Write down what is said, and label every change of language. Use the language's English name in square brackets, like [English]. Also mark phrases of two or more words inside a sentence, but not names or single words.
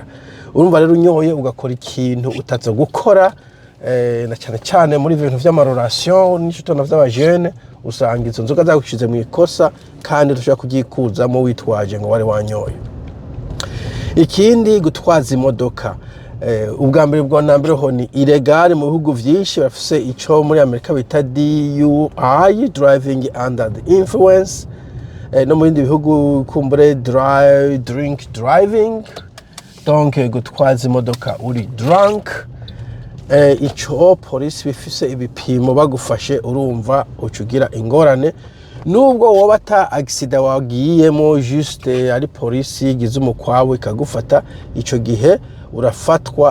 [Rundi] Urumva rero unyoye ugakora ikintu utazo gukora, na cyane cyane muri ibintu vy'amarelation n'icitona vy'abajene, usanga izo nzoga zagushize mu ikosa kandi dushaka kugikuzamo witwaje ngo wari wanyoye. Ikindi, gutwaza imodoka. Ubwa mbere bwa nambere ho ni illegal mu bihugu vyinshi, bafise ico muri Amerika bita DUI, [English] driving under the influence. [Rundi] No mu bindi bihugu kumbure [English] drink driving. [Rundi] Donc gutwaza imodoka uri drunk. Ico polisi bifise ibipimo bagufashe, urumva ucugira ingorane. Nubwo woba ata accident wagiyemo, juste ari polisi igize umukwawe ikagufata, ico gihe urafatwa.